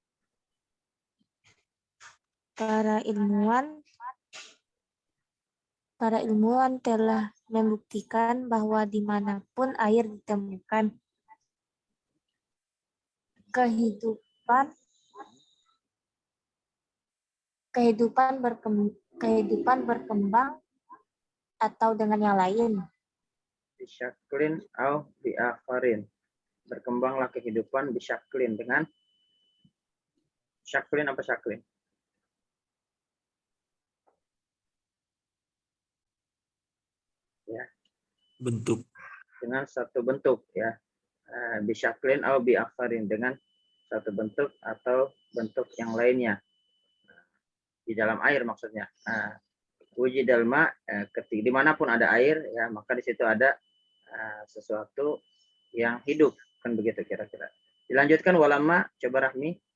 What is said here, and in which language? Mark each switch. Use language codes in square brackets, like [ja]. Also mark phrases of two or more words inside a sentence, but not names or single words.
[id] Para ilmuwan telah membuktikan bahwa dimanapun air ditemukan, kehidupan berkembang atau dengan yang lain. [ar] بشكل أو بآخر. [id] Berkembanglah kehidupan bisyaklin dengan syaklin apa syaklin? Ya. Bentuk. Dengan satu bentuk ya. [ar] بشكل أو بآخر, [id] dengan satu bentuk atau bentuk yang lainnya. Di dalam air maksudnya. [ar] وجد الماء, [id] dimanapun ada air ya, maka di situ ada sesuatu yang hidup, kan begitu kira-kira. Dilanjutkan walama, coba Rahmi.